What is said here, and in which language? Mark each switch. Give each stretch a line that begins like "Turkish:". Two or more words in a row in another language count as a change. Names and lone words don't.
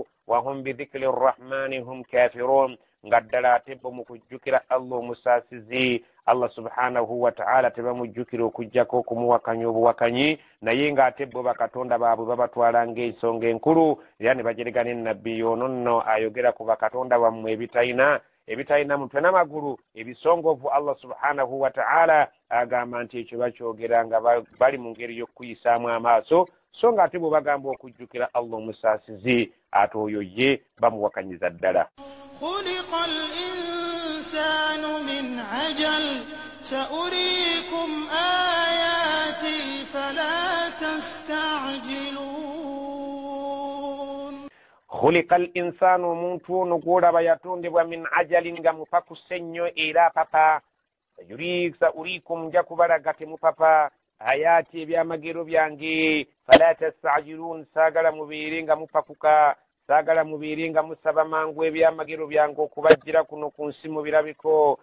Arabic: وهم بذكر الرحمن هم كافرون,
Ganda: nga ddala ate bo mu kujjukira Allah omusaasizi Allah subhanahu wa ta'ala tebamujjukira okujjako okumuwakanya obuwakanyi, naye ng'ate bo bakatonda baabwe babatwala ng'ensonga enkulu era ne bajerega n'ennabbi ono nno ayogera ku bakatonda bammwe ebitalina mutwe n'amagulu ebisongovu. Allah subhanahu wa ta'ala agamba nti ekyo bakyogera nga bali mu ngeri y'okuyisaamu amaaso, so ng'ate bwe bagamba okujjukira Allah omusaasizi ate oyo ye bamuwakanyiza ddala.
Arabic: خلق الإنسان من عجل سأريكم آياتي فلا تستعجلون. خلق
Ganda: الإنسان muntu نقول bayatondebwa
Arabic: من عجل
Ganda: nga mupakuse nnyo era papa. Sa'urikum nja kubalaga temupapa ayati ebyamagero byange
Arabic: فلا تستعجلون,
Ganda: saagala mubeere nga mupakuka, saagala mubeere nga musaba mangu ebyamagero byange okubajjira kuno ku nsi mu birabiko.